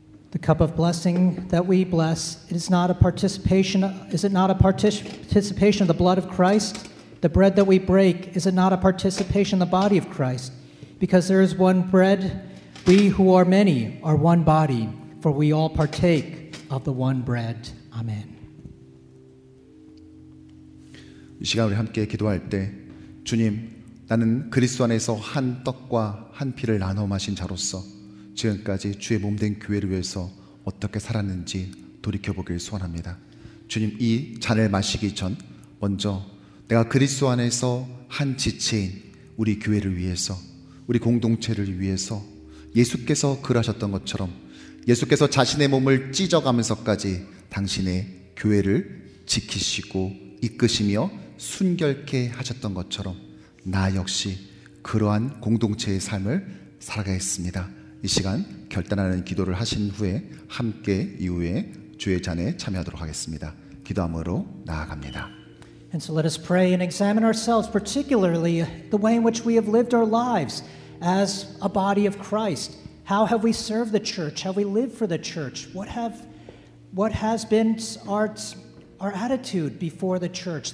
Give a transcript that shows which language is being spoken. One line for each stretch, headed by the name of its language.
English: The cup of blessing that we bless, is it not a participation of the blood of Christ? The bread that we break, is it not a participation of the body of Christ? Because there is one bread, we who are many are one body, for we all partake of the one bread. Amen.
Korean: 이 시간 우리 함께 기도할 때 주님, 나는 그리스도 안에서 한 떡과 한 피를 나눠 마신 자로서 지금까지 주의 몸된 교회를 위해서 어떻게 살았는지 돌이켜보길 소원합니다. 주님, 이 잔을 마시기 전 먼저 내가 그리스도 안에서 한 지체인 우리 교회를 위해서, 우리 공동체를 위해서 예수께서 그러하셨던 것처럼 예수께서 자신의 몸을 찢어가면서까지 당신의 교회를 지키시고 이끄시며 순결케 하셨던 것처럼 나 역시 그러한 공동체의 삶을 살아가겠습니다. 이 시간 결단하는 기도를 하신 후에 함께 이후에 주의 잔에 참여하도록 하겠습니다. 기도함으로 나아갑니다.
English: And so let us pray and examine ourselves, particularly the way in which we have lived our lives as a body of Christ. How have we served the church? Have we lived for the church? What has been our attitude before the church?